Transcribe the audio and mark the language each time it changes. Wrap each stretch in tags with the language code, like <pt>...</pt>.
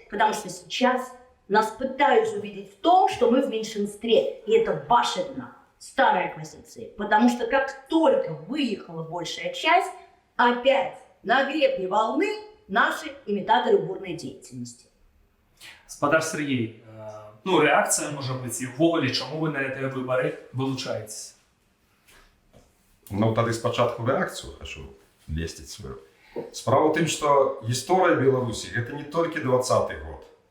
<ru>Потому что сейчас нас пытаются увидеть в том, что мы в меньшинстве. И это ваша вина, старая позиция. Потому что как только выехала большая часть, опять на гребне волны наши имитаторы бурной деятельности.</ru> <uk>Спадар Сергей, реакція може бути, і ввогуле, чому ви на ці вибори вилучаєтесь?</uk> <be>Ну, тады спачатку рэакцыю хочу лесціць сваю. Справа ў тым, што гісторыя Беларусі гэта не толькі 20-й год.</be>